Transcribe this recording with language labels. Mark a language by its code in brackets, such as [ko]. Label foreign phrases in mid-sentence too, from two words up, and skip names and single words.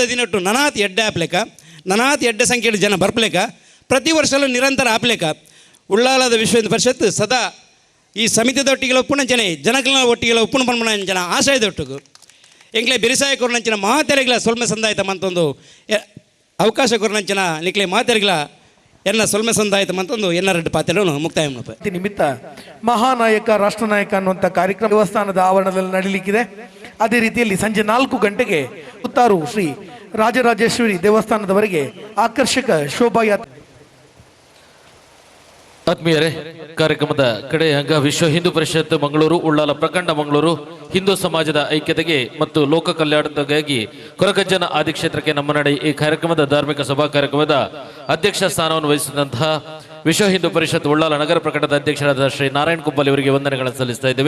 [tcy] ದಿನಟ್ಟು ನನಾತ್ ಎಡ್ಡೆ ಆಪ್ಲೇಕ ನನಾತ್ ಎಡ್ಡೆ ಸಂಖ್ಯೆಯ ಜನ ಬರ್ಪಲೇಕ ಪ್ರತಿ ವರ್ಷಲೂ ನಿರಂತರ ಆಪ್ಲೇಕ ಉಳ್ಳಾಲದ ವಿಶ್ವ ಹಿಂದೂ ಪರಿಷತ್ ಸದಾ ಈ ಸಮಿತಿದೊಟ್ಟಿಗೆಲ್ಲ ಒಪ್ಪುಣಂಚನೆ ಜನಗಳ ಒಟ್ಟಿಗೆಲ್ಲ ಒಪ್ಪುಣ ಪನ್ಮಣಂಚನ ಆಶಯದೊಟ್ಟಿಗೂ ಎಂಕ್ಲೆ ಬಿರಿಸಾಯ ಕೊರ್ನಂಚಿನ ಮಾತೆರೆಗಳ ಸೊಲ್ಮೆ ಸಂದಾಯಿತ ಮಂತೊಂದು ಅವಕಾಶ ಕೊರ್ನಂಚಿನ ನಿಕ್ಲೆ ಮಾತೆರೆಗಳ ಎಲ್ಲ ಸೊಲ್ಮೆ ಸಂದಾಯಿತ ಮಂತೊಂದು ಎನ್ನ [kn] ಪಾತ್ರೆಯನ್ನು ಮುಕ್ತಾಯ ನಿಮಿತ್ತ ಮಹಾನಾಯಕ ರಾಷ್ಟ್ರನಾಯಕ ಅನ್ನುವಂಥ ಕಾರ್ಯಕ್ರಮ ದೇವಸ್ಥಾನದ ಆವರಣದಲ್ಲಿ ನಡೀಲಿಕ್ಕಿದೆ. ಅದೇ ರೀತಿಯಲ್ಲಿ ಸಂಜೆ 4 ಗಂಟೆಗೆ ಪುತ್ತಾರು ಶ್ರೀ ರಾಜರಾಜೇಶ್ವರಿ ದೇವಸ್ಥಾನದವರೆಗೆ ಆಕರ್ಷಕ ಶೋಭಾಯಾತ್ರೆ. ಆತ್ಮೀಯರೇ, ಕಾರ್ಯಕ್ರಮದ ಕಡೆಯ ಅಂಗ ವಿಶ್ವ ಹಿಂದೂ ಪರಿಷತ್ ಮಂಗಳೂರು ಉಳ್ಳಾಲ ಪ್ರಖಂಡ ಮಂಗಳೂರು ಹಿಂದೂ ಸಮಾಜದ ಐಕ್ಯತೆಗೆ ಮತ್ತು ಲೋಕ ಕಲ್ಯಾಣಕ್ಕಾಗಿ ಕೊರಗಜ್ಜನ ಆದಿಕ್ಷೇತ್ರಕ್ಕೆ ನಮ್ಮ ನಡೆ ಈ ಕಾರ್ಯಕ್ರಮದ ಧಾರ್ಮಿಕ ಸಭಾ ಕಾರ್ಯಕ್ರಮದ ಅಧ್ಯಕ್ಷ ಸ್ಥಾನವನ್ನು ವಹಿಸಿದಂತಹ ವಿಶ್ವ ಹಿಂದೂ ಪರಿಷತ್ ಉಳ್ಳಾಲ ನಗರ ಪ್ರಖಂಡದ ಅಧ್ಯಕ್ಷರಾದ ಶ್ರೀ ನಾರಾಯಣ್ ಕುಂಬಲ್ ಇವರಿಗೆ ವಂದನೆಗಳನ್ನು ಸಲ್ಲಿಸ್ತಾ ಇದ್ದೇವೆ.